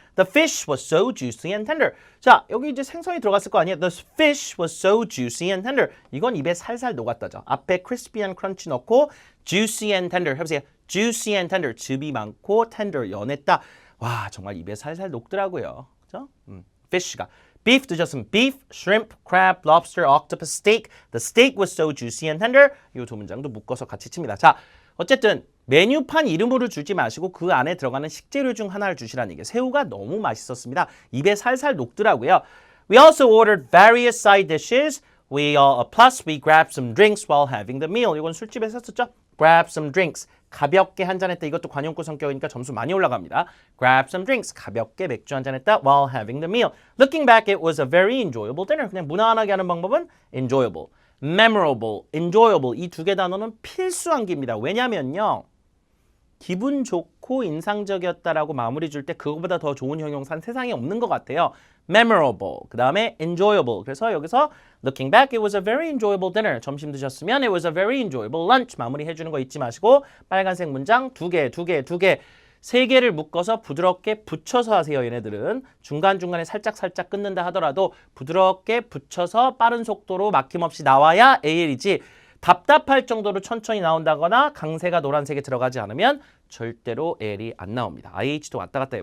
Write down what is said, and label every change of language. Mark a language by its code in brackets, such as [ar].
[en] The fish was so juicy and tender. [ko] 자 여기 이제 생선이 들어갔을 거 아니에요. [en] The fish was so juicy and tender. [ko] 이건 입에 살살 녹았다죠. 앞에 [en] crispy and crunchy [ko] 넣고 [en] juicy and tender [ko] 해보세요. [en] Juicy and tender, [ko] 즙이 많고 [en] tender, [ko] 연했다. 와 정말 입에 살살 녹더라고요. 그죠? fish가 beef 드셨으면 beef, shrimp, crab, lobster, octopus, steak. [en] The steak was so juicy and tender. [ko] 이 두 문장도 묶어서 같이 칩니다. 자 어쨌든 메뉴판 이름으로 주지 마시고 그 안에 들어가는 식재료 중 하나를 주시라는 얘기예요. 새우가 너무 맛있었습니다. 입에 살살 녹더라고요. [en] We also ordered various side dishes. Plus we grabbed some drinks while having the meal. [ko] 이건 술집에서 썼죠? [en] Grab some drinks. [ko] 가볍게 한잔했다. 이것도 관용구 성격이니까 점수 많이 올라갑니다. [en] Grab some drinks. [ko] 가볍게 맥주 한잔했다. [en] While having the meal. Looking back, it was a very enjoyable dinner. [ko] 그냥 무난하게 하는 방법은 enjoyable, memorable, enjoyable. 이 두 개 단어는 필수 암기입니다. 왜냐면요. 기분 좋고 인상적이었다라고 마무리 줄 때 그거보다 더 좋은 형용사는 세상에 없는 것 같아요. memorable, 그 다음에 enjoyable. 그래서 여기서 [en] looking back, it was a very enjoyable dinner. [ko] 점심 드셨으면 [en] it was a very enjoyable lunch. [ko] 마무리 해주는 거 잊지 마시고 빨간색 문장 두 개, 세 개를 묶어서 부드럽게 붙여서 하세요. 얘네들은 중간중간에 살짝 끊는다 하더라도 부드럽게 붙여서 빠른 속도로 막힘없이 나와야 AL이지 답답할 정도로 천천히 나온다거나 강세가 노란색에 들어가지 않으면 절대로 L이 안 나옵니다. IH도 왔다 갔다 해.